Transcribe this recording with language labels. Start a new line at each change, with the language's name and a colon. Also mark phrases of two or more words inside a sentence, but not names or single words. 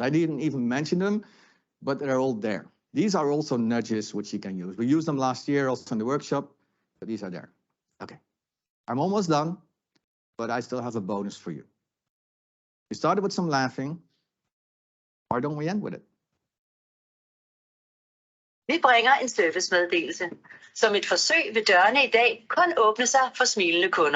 English: I didn't even mention them, but they're all there. These are also nudges which you can use. We used them last year also in the workshop, but these are there. Okay, I'm almost done, but I still have a bonus for you. We started with some laughing. Why don't we end with it?
Danish: Vi bringer en servicemeddelelse. Som et forsøg vil dørene i dag kun åbne sig for smilende kunder.